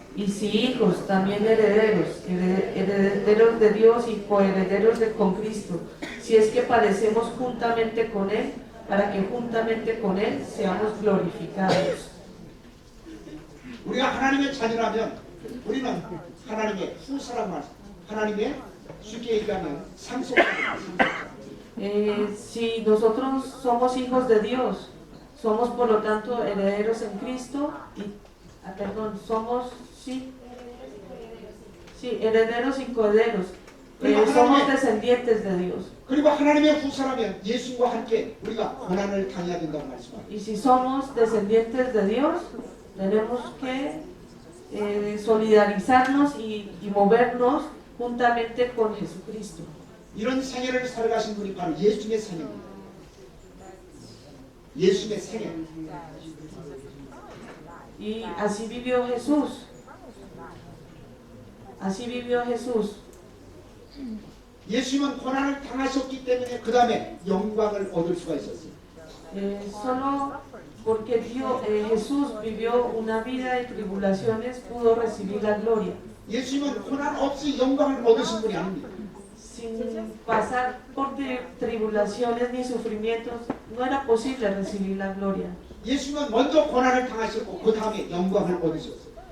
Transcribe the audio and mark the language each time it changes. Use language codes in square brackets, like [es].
[es] Y si hijos, también herederos, herederos de Dios y coherederos con Cristo, si es que padecemos juntamente con Él, para que juntamente con Él seamos glorificados. [ko] 우리가 하나님의 자녀라면 우리는 하나님의 후사라고 말씀. 하나님의 쉽게 얘기하면 상속자입니다. [es] Si nosotros somos hijos de Dios, somos por lo tanto herederos en Cristo y, somos, sí, herederos y coherederos, somos descendientes de Dios. [ko] 그리고 하나님의 후사라면 예수님과 함께 우리가 고난을 당해야 된다고 말씀합니다. [es] Y si somos descendientes de Dios, tenemos que solidarizarnos y movernos juntamente con Jesucristo. [ko] 이런 생애를 살아가신 분이 바로 예수님의 생애입니다. 예수님의 생애. [es] Y así vivió Jesús. Así vivió Jesús. [ko] 예수님은 고난을 당하셨기 때문에 그 다음에 영광을 얻을 수가 있었어요. [es] Solo porque Jesús vivió una vida de tribulaciones pudo recibir la gloria. [ko] 예수님은 고난 없이 영광을 얻으신 분이 아닙니다. [es] Sin pasar por tribulaciones ni sufrimientos, no era posible recibir la gloria. [ko] 예수님은 먼저 고난을 당하셨고 그 다음에 영광을 얻으셨어요.